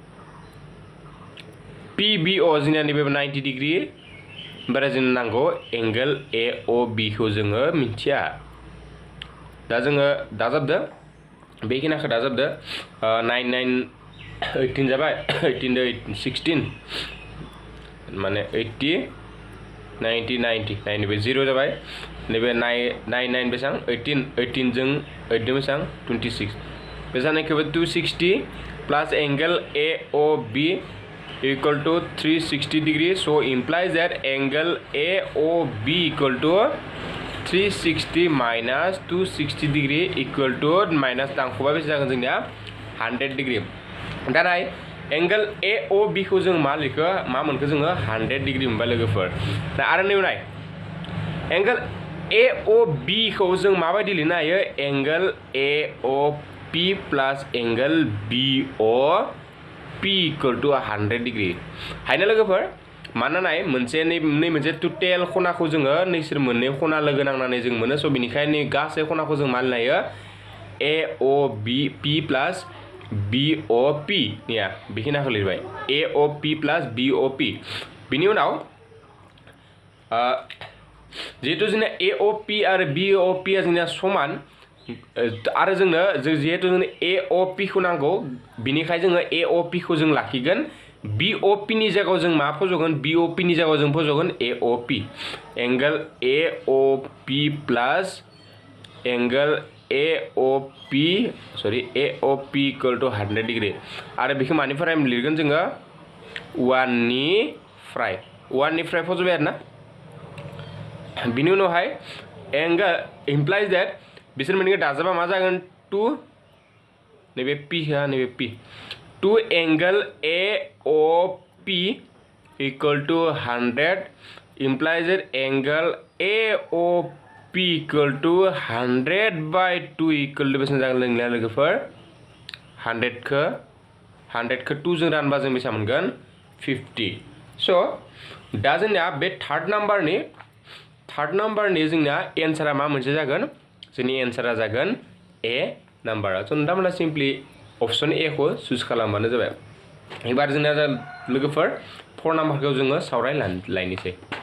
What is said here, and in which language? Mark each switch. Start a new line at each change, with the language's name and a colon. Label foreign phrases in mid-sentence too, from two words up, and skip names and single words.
Bodo: PBO जोंनिया नैबे 90 डिग्री ओमफ्राय जोंनो नांगौ एंगल AOB खौ जोङो मिथिया दा जोङो दाजाबदो बेखिनाखौ दाजाबदो 9 9 18 जाबाय 18 दो 16 माने 80 90 90 नैबे 0 जाबाय नैबे 9 बेसेबां 18 जों 8 जों बेसेबां 26 बे जानायखौबो 260
English: plus angle AOB equal to 360 degree so implies that angle AOB equal to
Bodo: 360
English: minus 260 degree equal to minus
Bodo: दांखोबा बेसे जागोन जोंनिया 100 डिग्री दा नाय एंगल AOB खौ जों मा लिखो मा मोनखो जोङो 100 डिग्री मोनबाय लोगोफोर दा आरो नै नाय एंगल AOB खौ जों माबायदि लिरनो हायो
English: angle AOP plus angle BOP equal to 100 degree
Bodo: हायना लोगोफोर माना नाय मोनसे नै मोनसे टोटेल खनाखौ जोङो नैसोर मोननै खना लोगो नांनानै जों मोनो स' बेनिखायनो गासै खनाखौ जों मा लिरनो हायो
English: AOP plus BOP
Bodo: निया बेखिनाखौ लिरबाय
English: AOP plus BOP
Bodo: बिनि उनाव जिहेतु जोंना AOP आरो BOP आ जोंना समान आरो जोंनो जिहेतु जोंनो AOP खौ नांगौ बिनिखायनो जोङो AOP खौ जों लाखिगोन BOP नि जायगायाव जों मा फज'गोन BOP नि जायगायाव जों फज'गोन AOP
English: angle AOP plus angle AOP equal to 100
Bodo: डिग्री आरो बेखौ मानिफ्राय लिरगोन जोङो 1 निफ्राय फज'बाय आरो ना बिनि उनावहाय
English: angle implies that
Bodo: बिसोर मोननैखौ दाजाबा मा जागोन 2 नैबे P हा नैबे P 2
English: angle AOP equal to 100 implies that angle AOP equal to 100/2 equal to
Bodo: बेसेबां जागोन लोगोफोर 100 100 खौ 2 जों रानबा जों बेसेबां मोनगोन 50 स' दा जोंना बे थार्ड नाम्बारनि जोंना एन्सारा मा मोनसे जागोन जोंनि एन्सारा जागोन ए नाम्बारा स' नोंथांमोना
English: simply option A
Bodo: खौ चुज खालामबानो जाबाय एबार जोंना लोगोफोर 4 नाम्बारखौ जोङो सावरायलायनोसै